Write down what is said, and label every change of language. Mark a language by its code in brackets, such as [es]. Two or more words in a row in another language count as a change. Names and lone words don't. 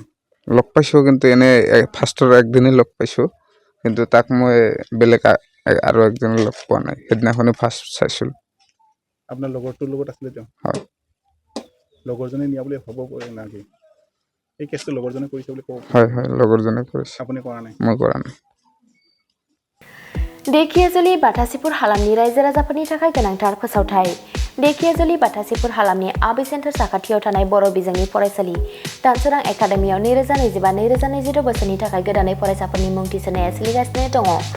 [as] লগ পাইছোঁ কিন্তু এনে ফাৰ্ষ্টৰ একদিনেই লগ পাইছোঁ, কিন্তু তাক মই বেলেগ আৰু একজন লগ পোৱা নাই। সেইদিনাখনে ফাৰ্ষ্ট চাইছিলোঁ। আপোনাৰ লগৰটোৰ লগত আছিলে তেওঁ? হয়। লগৰজনে নিয়া বুলি হ'ব পাৰে নেকি? এই কেছটো লগৰজনে কৰিছে বুলি ক'ব? হয় হয় লগৰজনে কৰিছে। আপুনি কৰা নাই? মই কৰা নাই। [brx] देखियाजुलि बाथासिपुर हालामनि रायजो राजाफोरनि थाखाय गोनांथार फोसावथाय। देखियाजुलि बाथासिपुर हालामनि आबि सेन्टार साखाथियाव थानाय बर' बिजोंनि फरायसालि दानसोरां एकाडेमियाव 2025-2026 बोसोरनि थाखाय गोदानै फरायसाफोरनि मुं थिसननाया सोलिगासिनो दङ।